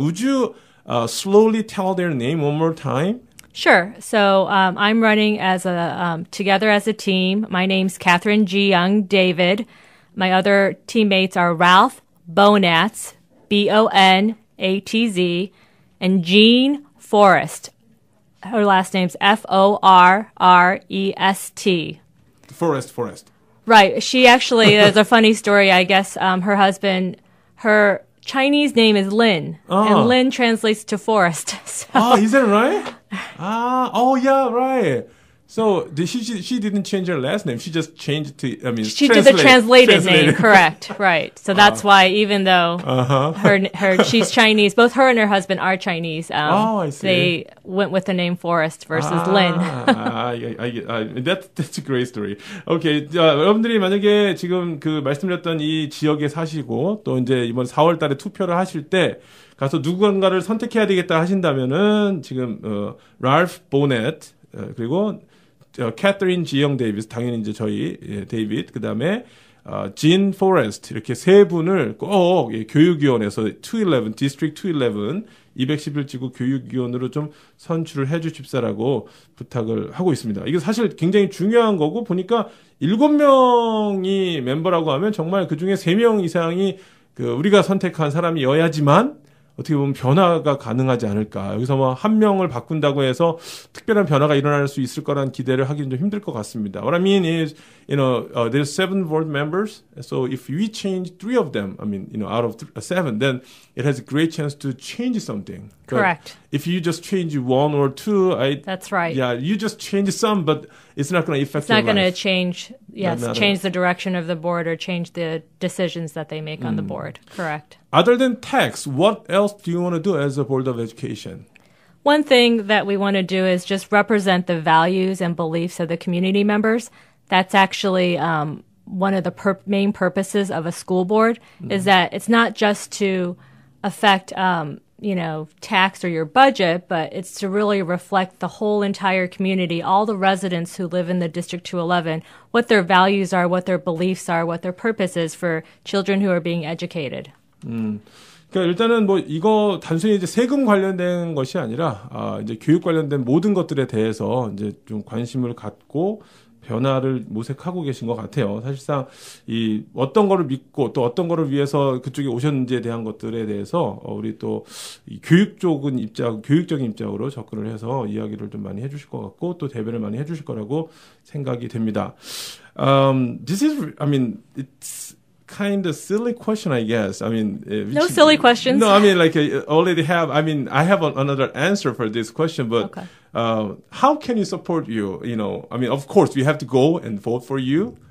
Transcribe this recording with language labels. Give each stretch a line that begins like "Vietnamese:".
English: Would you slowly tell their name one more time? Sure. So I'm running as together as a team. My name's Catherine G. Young David. My other teammates are Ralph Bonatz, Bonatz, and Jean Forrest. Her last name's Forrest. Forrest. Right. She actually, there's a funny story, I guess. Her husband, her Chinese name is Lin, and Lin translates to forest. So. Is that right? Yeah, right. So she didn't change her last name. She just changed to, she did the translated name, correct, right. So that's why even though she's Chinese, both her and her husband are Chinese, I see. they went with the name Forrest versus Lin. That's a great story. Okay.
Korean: 여러분들이 만약에 지금 그 말씀드렸던 이 지역에 사시고 또 이제 이번 4월 달에 투표를 하실 때 가서 누군가를 선택해야 되겠다 하신다면은 지금 랄프 보넷 그리고 캐서린 지영 데이비스, 당연히 이제 저희 데이빗, 그 다음에 진 포레스트 이렇게 세 분을 꼭 교육위원회에서 211 디스트릭트 211 211지구 교육위원으로 좀 선출을 해주십사라고 부탁을 하고 있습니다. 이게 사실 굉장히 중요한 거고 보니까 7명이 멤버라고 하면 정말 그 중에 3명 이상이 그 우리가 선택한 사람이어야지만 어떻게 보면 변화가 가능하지 않을까. 여기서 뭐 한 명을 바꾼다고 해서 특별한 변화가 일어날 수 있을 거란 기대를 하기는 좀 힘들 것 같습니다.
English: What I mean is, there's 7 board members. So if we change 3 of them, out of 7, then it has a great chance to change something. Correct. But if you just change 1 or 2, that's right. Yeah, you just change some, but it's not going to affect your life. It's not going to change, change the direction of the board or change the decisions that they make on the board. Correct. Other than tax, what else do you want to do as a Board of Education? One thing that we want to do is just represent the values and beliefs of the community members. That's actually one of the main purposes of a school board, is that it's not just to affect, tax or your budget, but it's to really reflect the whole entire community, all the residents who live in the District 211, what their values are, what their beliefs are, what their purpose is for children who are being educated.
Korean: 그러니까 일단은 뭐 이거 단순히 이제 세금 관련된 것이 아니라 이제 교육 관련된 모든 것들에 대해서 이제 좀 관심을 갖고 변화를 모색하고 계신 것 같아요. 사실상 이 어떤 거를 믿고 또 어떤 거를 위해서 그쪽에 오셨는지에 대한 것들에 대해서 우리 또 이 교육적인 입장으로 접근을 해서 이야기를 좀 많이 해주실 것 같고 또 대변을 많이 해주실 거라고 생각이 됩니다.
English: This is, I mean, it's kind of silly question, I guess. I mean, no silly questions. No, I mean, like already have. I mean, I have another answer for this question, but Okay. How can you support you? You know, I mean, of course, we have to go and vote for you.